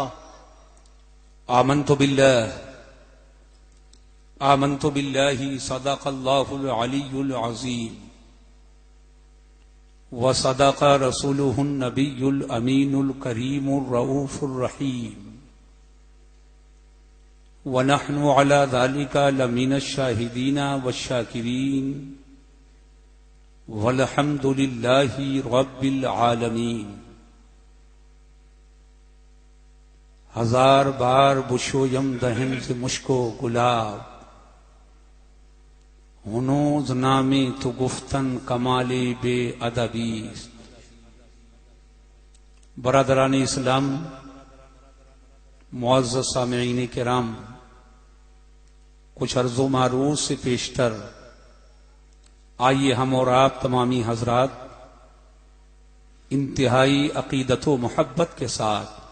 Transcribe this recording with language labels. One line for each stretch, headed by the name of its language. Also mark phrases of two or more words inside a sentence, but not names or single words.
Arabic: آمنت باللہ صدق اللہ العلی العظیم، وصدق رسولہ النبی الامین الکریم الرؤوف الرحیم، ونحن على ذلك لمن الشاہدین والشاکرین، والحمد للہ رب العالمین۔
Persian: ہزار بار بشویم دہن سے مشکو گلاب، ہنوز نامی تو گفتن کمال بے ادبیست۔
Urdu: برادران اسلام، معزز سامعین کرام، کچھ عرض و معروض سے پیشتر آئیے ہم اور آپ تمامی حضرات انتہائی عقیدت و محبت کے ساتھ